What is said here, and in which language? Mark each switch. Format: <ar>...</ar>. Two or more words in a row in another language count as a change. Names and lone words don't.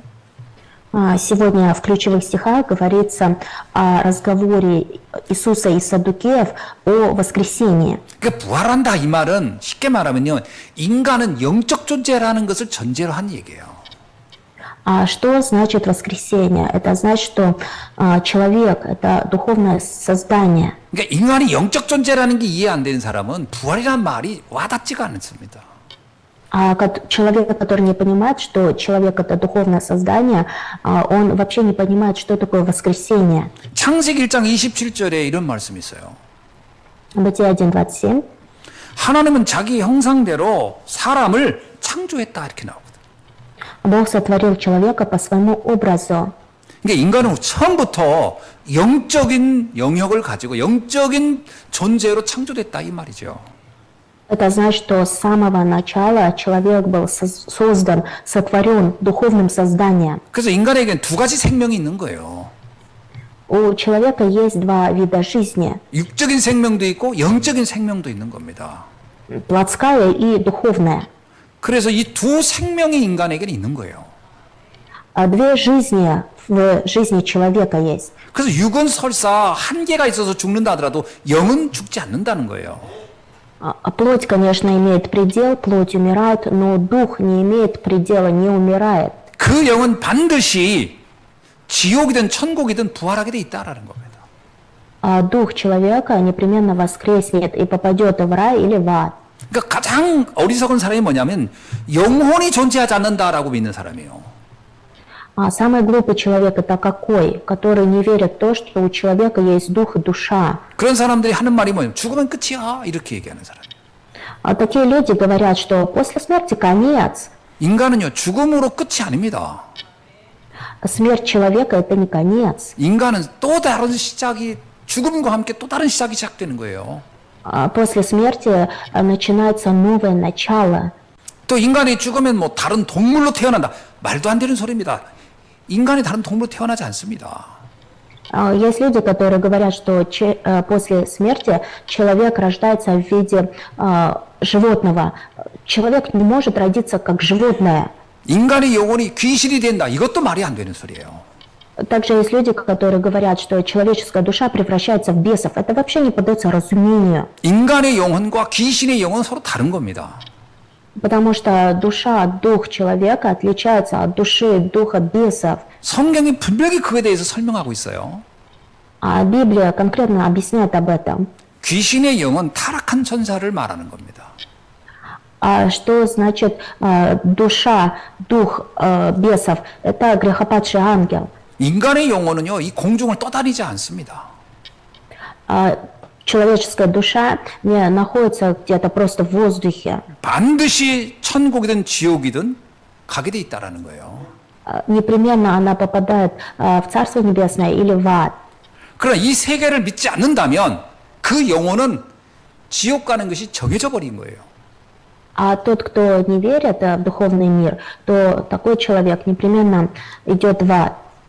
<ru>Сегодня в ключевых стихах говорится о разговоре Иисуса и Саддукеев о воскресении.</ru> <ko>그러니까 부활한다 이 말은 쉽게 말하면요, 인간은 영적 존재라는 것을 전제로 한 얘기예요.</ko> <ru>А что значит воскресенье? Это значит, что человек – это духовное создание.</ru> <ko>그러니까 인간이 영적 존재라는 게 이해 안 되는 사람은 부활이라는 말이 와닿지가 않습니다.</ko> <ru>А человек, который не понимает, что человек – это духовное создание, он вообще не понимает, что такое воскресенье.</ru> <ko>창세기 1장 27절에 이런 말씀이 있어요.</ko> <ru>Бытие 1:27.</ru> <ko>하나님은 자기 형상대로 사람을 창조했다 이렇게 나오거든요.</ko> <ru>Бог сотворил человека по своему образу.</ru> <ko>그러니까 인간은 처음부터 영적인 영역을 가지고 영적인 존재로 창조됐다 이 말이죠.</ko> <ru>Это значит, что с самого начала человек был создан, сотворен духовным созданием.</ru> <ko>그래서 인간에게는 두 가지 생명이 있는 거예요.</ko> <ru>У человека есть два вида жизни.</ru> <ko>육적인 생명도 있고 영적인 생명도 있는 겁니다.</ko> <ru>Плотская и духовная.</ru> <ko>그래서 이 두 생명이 인간에게는 있는 거예요.</ko> <ru>Две жизни в жизни человека есть.</ru> <ko>그래서 육은 설사 한계가 있어서 죽는다 하더라도 영은 죽지 않는다는 거예요.</ko> <ru>Плоть, конечно, имеет предел, плоть умирает, но дух не имеет предела, не умирает.</ru> <ko>그 영은 반드시 지옥이든 천국이든 부활하게 돼 있다라는 겁니다.</ko> <ru>Дух человека непременно воскреснет и попадет в рай или в ад.</ru> <ko>그러니까 가장 어리석은 사람이 뭐냐면 영혼이 존재하지 않는다라고 믿는 사람이에요.</ko> <ru>Самый глупый человек это какой? Который не верит в то, что у человека есть дух и душа.</ru> <ko>그런 사람들이 하는 말이 뭐냐면 죽으면 끝이야 이렇게 얘기하는 사람이에요.</ko> <ru>Такие люди говорят, что после смерти конец.</ru> <ko>인간은요 죽음으로 끝이 아닙니다.</ko> <ru>Смерть человека это не конец.</ru> <ko>인간은 또 다른 시작이 죽음과 함께 또 다른 시작이 시작되는 거예요.</ko> <ru>После смерти начинается новое начало.</ru> <ko>또 인간이 죽으면 뭐 다른 동물로 태어난다. 말도 안 되는 소리입니다. 인간이 다른 동물로 태어나지 않습니다.</ko> <ru>Есть люди, которые говорят, что после смерти человек рождается в виде животного. Человек не может родиться как животное.</ru> <ko>인간의 영혼이 귀신이 된다. 이것도 말이 안 되는 소리예요.</ko> <ru>Также есть люди, которые говорят, что человеческая душа превращается в бесов. Это вообще не поддается разумению.</ru> <ko>인간의 영혼과 귀신의 영혼은 서로 다른 겁니다.</ko> <ru>Потому что душа, дух человека отличается от души, духа бесов.</ru> <ko>성경이 분명히 그에 대해서 설명하고 있어요.</ko> <ru>Библия конкретно объясняет об этом.</ru> <ko>귀신의 영은 타락한 천사를 말하는 겁니다.</ko> <ru>Что значит душа, дух бесов? Это грехопадший ангел.</ru> <ko>인간의 영혼은요, 이 공중을 떠다니지 않습니다.</ko> <ru>Человеческая душа не находится где-то просто в воздухе.</ru> <ko>반드시 천국이든 지옥이든 가게 돼 있다라는 거예요.</ko> <ru>Непременно она попадает в Царство Небесное или в ад.</ru> <ko>그러나 이 세계를 믿지 않는다면 그 영혼은 지옥 가는 것이 정해져 버린 거예요.</ko> <ru>А тот, кто не верит в духовный мир, то такой человек непременно идет в ад.</ru>